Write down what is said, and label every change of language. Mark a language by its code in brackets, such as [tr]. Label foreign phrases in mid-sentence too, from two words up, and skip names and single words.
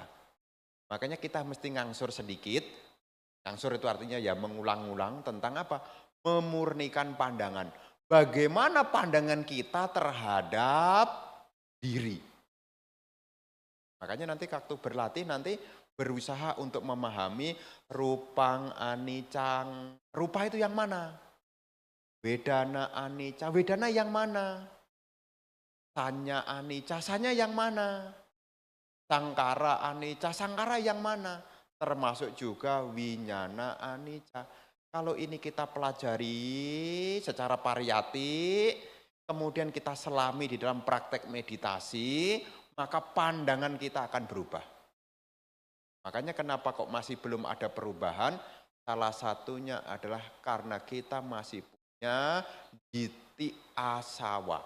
[id] Makanya kita mesti ngangsur sedikit. Ngangsur itu artinya ya mengulang-ulang tentang apa? Memurnikan pandangan. Bagaimana pandangan kita terhadap diri. Makanya nanti waktu berlatih nanti berusaha untuk memahami [pi] rupang anicang. [id] Rupa itu yang mana? [pi] Vedana anicca. [id] Vedana yang mana? [pi] Sanya anicca. [id] Sanya yang mana? [pi] Sangkara anicca. [id] Sangkara yang mana? Termasuk juga [pi] winyana anicca. [id] Kalau ini kita pelajari secara pariyati, kemudian kita selami di dalam praktek meditasi, maka pandangan kita akan berubah. Makanya kenapa kok masih belum ada perubahan? Salah satunya adalah karena kita masih punya [pi] diti asawa.